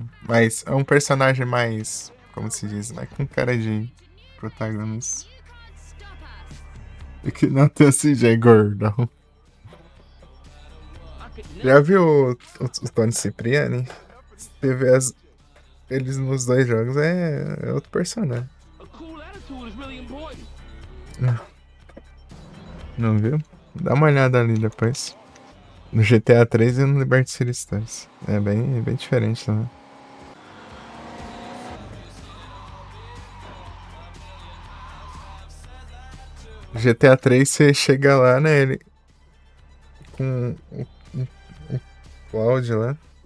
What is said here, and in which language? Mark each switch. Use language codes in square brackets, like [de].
[pt] Mas é um personagem mais, como se diz, né? Com cara de protagonista. E que não tem CJ gordão. Já viu o Tony Cipriani? Você vê eles nos dois jogos, é outro personagem. [en] A cool attitude is really important. [pt] Não viu? Dá uma olhada ali depois. No GTA 3 e no Liberty City Stories. É bem diferente também. GTA 3 você chega lá, né? Ele com o Cloud lá.